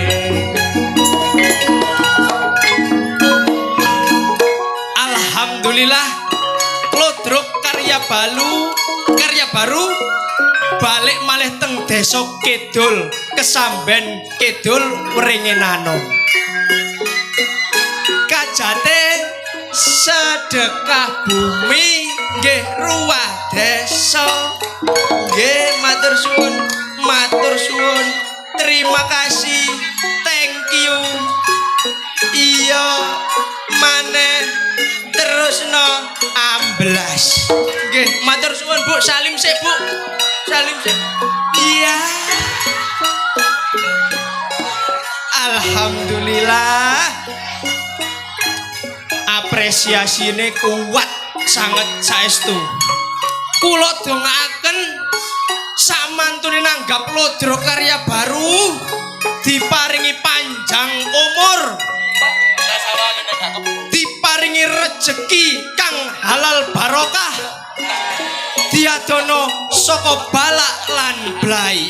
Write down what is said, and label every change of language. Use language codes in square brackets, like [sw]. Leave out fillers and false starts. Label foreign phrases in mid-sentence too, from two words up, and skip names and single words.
[jv] alhamdulillah Lodrok karya baru balik malih teng desa kidul Kesamben kidul Wringinano kajate sedekah bumi nggih ruwah desa nggih matur suwun [id] terima kasih [en] thank you [jv] iya maneh terusno amblas nggih matur suwun Bu salim sik Bu salim sik iya alhamdulillah apresiasine kuat sangat saestu kula dongaaken samantune nanggap Lodro karya baru diparingi panjang umur diparingi rejeki kang halal barokah diadono saka balak lan blai.